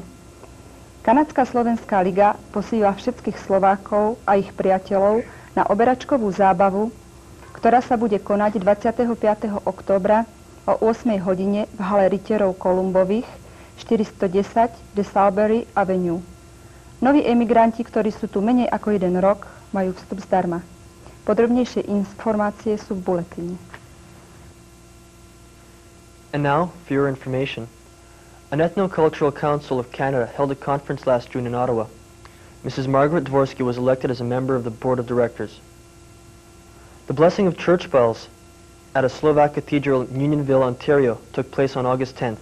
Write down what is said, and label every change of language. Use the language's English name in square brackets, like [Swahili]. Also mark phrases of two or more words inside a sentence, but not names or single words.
[Slovak] Kanadská slovenská liga posíla všetkých Slovákov a ich priateľov na oberačkovú zábavu, ktorá sa bude konať 25. októbra o 8 hodine v hale rytierov Kolumbových 410 de Salbury Avenue. Noví emigranti, ktorí sú tu menej ako 1 rok, majú vstup zdarma. Podrobnejšie informácie sú v buletine. [English] And now, for your information, an Ethnocultural Council of Canada held a conference last June in Ottawa. Mrs. Margaret Dvorsky was elected as a member of the Board of Directors. The blessing of church bells at a Slovak cathedral in Unionville, Ontario took place on August 10th.